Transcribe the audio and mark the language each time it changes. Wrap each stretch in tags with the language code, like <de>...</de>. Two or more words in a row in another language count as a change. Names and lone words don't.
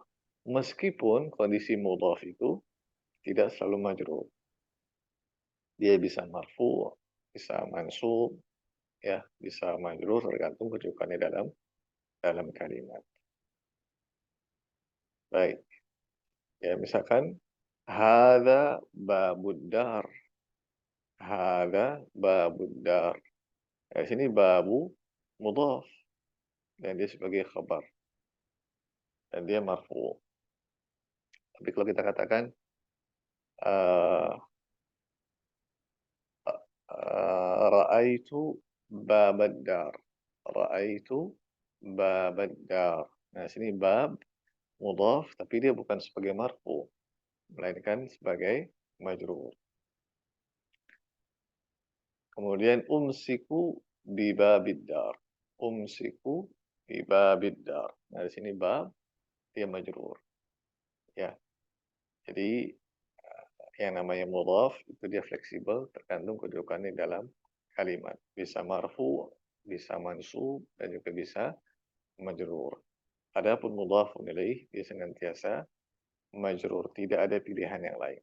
<id>Meskipun kondisi mudhaf itu tidak selalu majrur. Dia bisa marfu', bisa mansub, ya, bisa majrur tergantung kedudukannya dalam kalimat. Baik. Ya, misalkan</id> <ar>هذا باب الدار. هذا باب الدار.</ar> <id>Di sini babu mudhaf dan dia sebagai khabar dan dia marfu. Tapi kalau kita katakan</id> <ar>رأيت باب الدار. رأيت باب الدار.</ar> <id>Nah, sini bab mudhaf tapi dia bukan sebagai marfu, melainkan sebagai majrur. Kemudian</id> <ar>أمسك بباب الدار. أمسك بباب الدار.</ar> <id>Nah, di sini bab dia majrur. Ya. Jadi yang namanya mudhaf itu dia fleksibel tergantung kedudukannya dalam kalimat. Bisa marfu, bisa mansub, dan juga bisa majrur. Adapun</id> <ar>مضاف إليه</ar> <id>dia senantiasa majrur, tidak ada pilihan yang lain.</id>